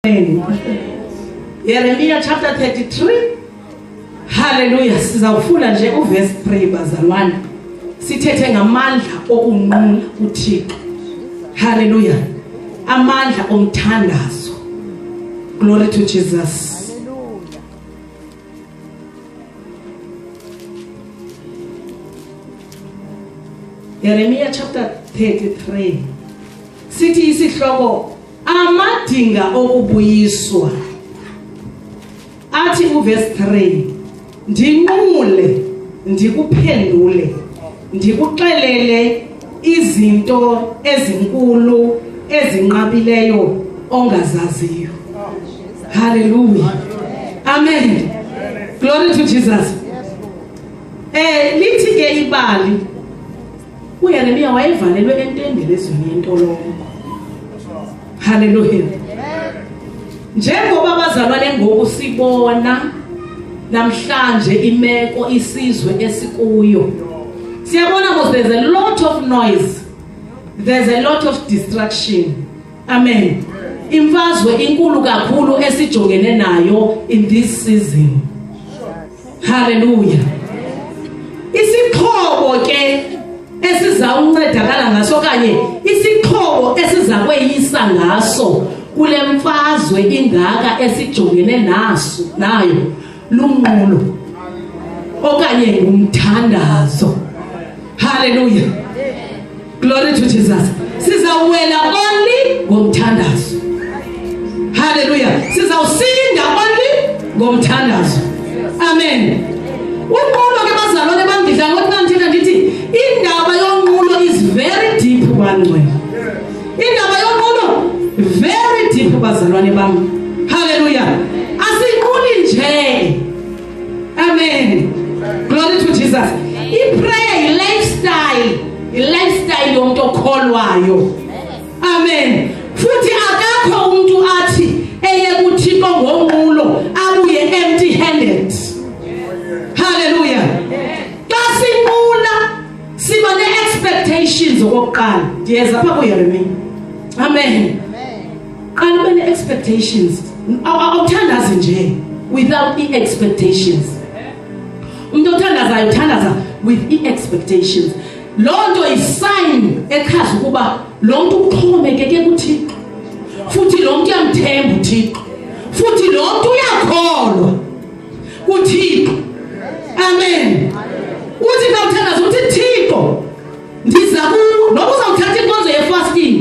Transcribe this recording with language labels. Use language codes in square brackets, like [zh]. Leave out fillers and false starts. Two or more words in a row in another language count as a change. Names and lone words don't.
[en] Jeremiah chapter 33. Hallelujah. [xh] Sizawufunda nje uverse 3 bazalwane. Sithethe ngamandla okunqula uThixo. Hallelujah. Amandla omthandazo. [en] Glory to Jesus. Jeremiah chapter 33. [xh] Sithi isihloko amadinga okubuyiswa. Athi uverse 3, ndinqule ndikuphendule ndikuxelele izinto ezinkulu ezinqabileyo ongazaziyo. [en] Hallelujah. Amen. Glory to Jesus. [xh] Lithi ke ibali uYeremia wayevalelwe entendelezweni yentolongo. [en] Hallelujah. [xh] Njengoba bazalwane ngoku sibona namhlanje imeko isizwe esikuyo. Siyabona mos [en] there's a lot of noise. There's a lot of distraction. [xh] Amen. Imfazwe inkulu kakhulu esijongene nayo [en] in this season. Hallelujah. [xh] Isixhobo ke esizawuncedakala ngaso kanye isixhobo esizakweyisa ngaso kule mfazwe ingaka esijongene naso nayo lunqulo okanye umthandazo. [en] Hallelujah. Glory to Jesus. [xh] Sizawela only ngomthandazo. Hallelujah. Sizawusinda only ngomthandazo. Amen. Unqulo ke bazalwane bamdidla ngokuthina ndithi indaba yonqulo [en] is very deep [xh] banqwe. Indaba yonqulo [en] very deep [xh] bazalwane bami. Hallelujah. Asinquli nje. [en] Amen. Glory to Jesus. I-prayer lifestyle [xh] yomuntu okholwayo. [en] Amen. [xh] Futhi akakho umuntu athi eye kuThixo ngonqulo abuye [en] empty handed. Hallelujah. [xh] Kasinqula siba ne-expectations okokuqala. Ndiyeza apha kuYeremia. [en] Amen. [xh] Qala ube ne-expectations. Awuthandazi nje without i-expectations. Umuntu othandazayo uthandaza with i-expectations. Lonto isign echaza ukuba lo muntu uxhomekeke kuThixo. Futhi lo muntu uyamthemba uThixo. Futhi lo muntu uyakholwa kuThixo. [en] Amen. [xh] Uthi ngawuthandaza uthi Thixo ndiza kuwe noba uzawuthatha inkonzo ye-fasting.